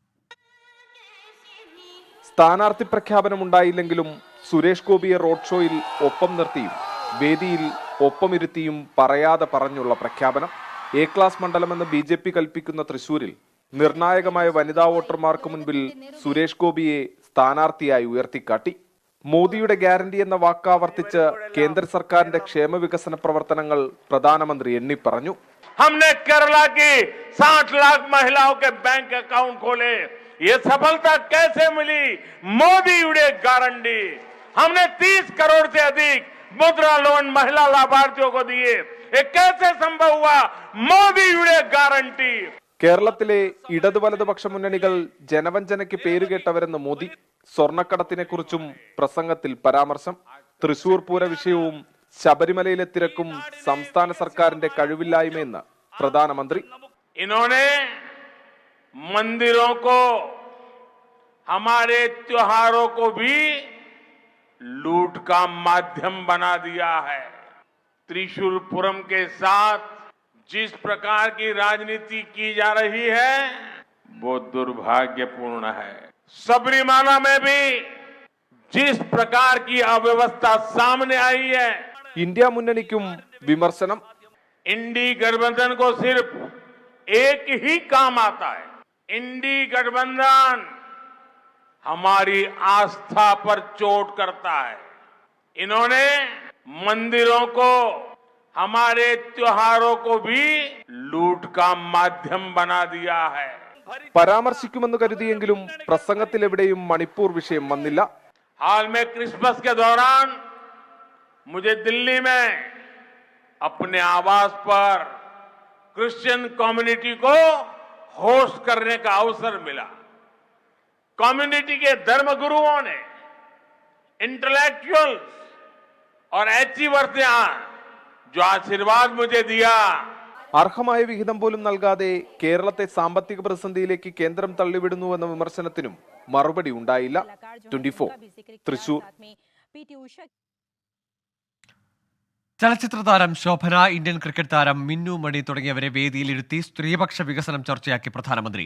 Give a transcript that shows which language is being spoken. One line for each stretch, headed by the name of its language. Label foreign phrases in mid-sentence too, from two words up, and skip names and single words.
Malayalam: സ്ഥാനാർത്ഥി പ്രഖ്യാപനമുണ്ടായില്ലെങ്കിലും സുരേഷ് ഗോപിയെ റോഡ് ഷോയിൽ ഒപ്പം നിർത്തിയും വേദിയിൽ ഒപ്പമിരുത്തിയും പറയാതെ പറഞ്ഞുള്ള പ്രഖ്യാപനം. A ക്ലാസ് മണ്ഡലമെന്ന് BJP കൽപ്പിക്കുന്ന തൃശൂരിൽ നിർണായകമായ വനിതാ വോട്ടർമാർക്ക് മുൻപിൽ സുരേഷ് ഗോപിയെ സ്ഥാനാർത്ഥിയായി ഉയർത്തിക്കാട്ടി. മോദിയുടെ ഗ്യാരണ്ടി എന്ന വാക്കാവർത്തിച്ച് കേന്ദ്ര സർക്കാരിന്റെ ക്ഷേമ വികസന പ്രവർത്തനങ്ങൾ പ്രധാനമന്ത്രി എണ്ണിപ്പറഞ്ഞു.
Hindi: हमने केरला की 60 लाख महिलाओं के बैंक अकाउंट खोले. ये सफलता कैसे मिली? मोदी गारंटी. हमने 30 करोड़ से अधिक मुद्रा लोन महिला लाभार्थियों को दिए. ये कैसे संभव हुआ? मोदी गारंटी.
Malayalam: കേരളത്തിലെ ഇടതു വലതുപക്ഷ മുന്നണികൾ ജനവഞ്ചനയ്ക്ക് പേരുകേട്ടവരെന്ന് മോദി. സ്വർണ്ണക്കടത്തിനെക്കുറിച്ചും പ്രസംഗത്തിൽ പരാമർശം. തൃശൂർ പൂര വിഷയവും ശബരിമലയിലെ തിരക്കും സംസ്ഥാന സർക്കാരിന്റെ കഴിവില്ലായ്മയെന്ന് പ്രധാനമന്ത്രി.
Hindi: इन्होंने मंदिरों को, हमारे त्योहारों को भी लूट का माध्यम बना दिया है. त्रिशूलपुरम के साथ जिस प्रकार की राजनीति की जा रही है वो दुर्भाग्यपूर्ण है. सबरीमाला में भी जिस प्रकार की अव्यवस्था सामने आई है,
Malayalam: ഇന്ത്യ മുന്നണിക്കും വിമർശനം.
Hindi: इंडी गठबंधन को सिर्फ एक ही काम आता है. इंडी गठबंधन हमारी आस्था पर चोट करता है. इन्होंने मंदिरों को, हमारे त्योहारों को भी लूट का माध्यम बना दिया है.
Malayalam: പരാമർശിക്കുമെന്ന് കരുതിയെങ്കിലും പ്രസംഗത്തിലെവിടെയും മണിപ്പൂർ വിഷയം വന്നില്ല.
Hindi: हाल में क्रिसमस के दौरान मुझे दिल्ली में अपने आवास पर
English: Christian community
Hindi: को होस्ट करने का अवसर मिला. कम्युनिटी के धर्मगुरुओं ने, इंटेलेक्चुअल्स और अचीवर्स ने जो आशीर्वाद मुझे दिया,
Malayalam: അർഹമായ വിഹിതം പോലും നൽകാതെ കേരളത്തെ സാമ്പത്തിക പ്രതിസന്ധിയിലേക്ക് കേന്ദ്രം തള്ളിവിടുന്നുവെന്ന വിമർശനത്തിനും മറുപടി ഉണ്ടായില്ല. 24 തൃശൂർ. ചലച്ചിത്ര താരം ശോഭന, ഇന്ത്യൻ ക്രിക്കറ്റ് താരം മിന്നു മണി തുടങ്ങിയവരെ വേദിയിലിരുത്തി സ്ത്രീപക്ഷ വികസനം ചർച്ചയാക്കി പ്രധാനമന്ത്രി.